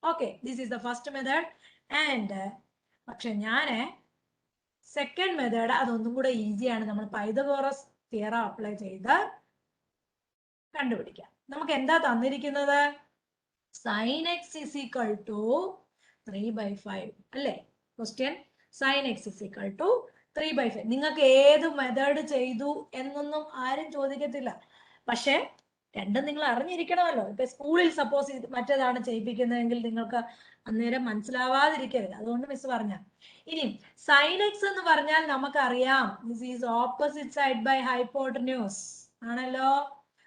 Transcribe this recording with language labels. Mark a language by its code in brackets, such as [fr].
[ml] Okay, [en] This is the first method. [ml] And പക്ഷെ ഞാന് second method അതൊന്നും കൂടെ ഈസിയാണ്. നമ്മൾ പൈതഗോറസ് തിയറം അപ്ലൈ ചെയ്ത് കണ്ടുപിടിക്കാം. നമുക്ക് എന്താ തന്നിരിക്കുന്നത്? [en] sin x is equal to 3/5 [ml] അല്ലേ question? [en] sin x is equal to 3/5. [ml] നിങ്ങൾക്ക് ഏത് മെത്തേഡ് ചെയ്തു എന്നൊന്നും ആരും ചോദിക്കത്തില്ല. പക്ഷെ രണ്ടും നിങ്ങൾ അറിഞ്ഞിരിക്കണമല്ലോ. ഇപ്പൊ സ്കൂളിൽ സപ്പോസ് മറ്റേതാണ് ചെയ്യിപ്പിക്കുന്നതെങ്കിൽ നിങ്ങൾക്ക് അന്നേരം മനസ്സിലാവാതിരിക്കരുത്. അതുകൊണ്ട് മിസ് പറഞ്ഞ. ഇനി sin x എന്ന് പറഞ്ഞാൽ നമുക്കറിയാം [en] this is opposite side by hypotenuse [ml] ആണല്ലോ.